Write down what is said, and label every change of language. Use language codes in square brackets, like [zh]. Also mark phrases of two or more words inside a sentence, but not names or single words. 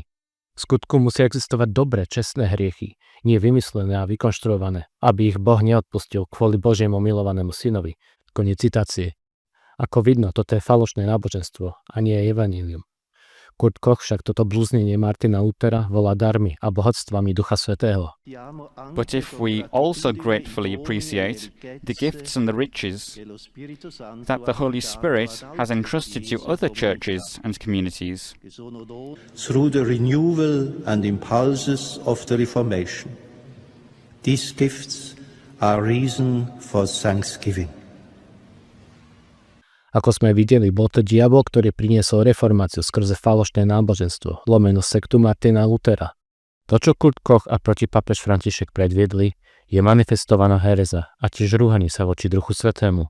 [sk] V skutku musia existovať dobré, čestné hriechy, nie vymyslené a vykonštruované, aby ich Boh neodpustil kvôli Božiemu milovanému synovi. Koniec citácie. Ako vidno, toto je falošné náboženstvo a nie je evanjelium. Kurt Koch však toto blúznenie Martina Luthera volá darmi a bohatstvami Ducha Svätého. [en] But if we also gratefully appreciate the gifts and the riches that the Holy Spirit has entrusted to other churches and communities, Through the renewal and impulses of the Reformation, these gifts are reason for thanksgiving. [sk] Ako sme videli, bol to diabol, ktorý priniesol reformáciu skrze falošné náboženstvo, lomeno sektu Martina Luthera. To, čo Kurt Koch a protipápež František predviedli, je manifestovaná hereza a tiež rúhanie sa voči Duchu Svätému.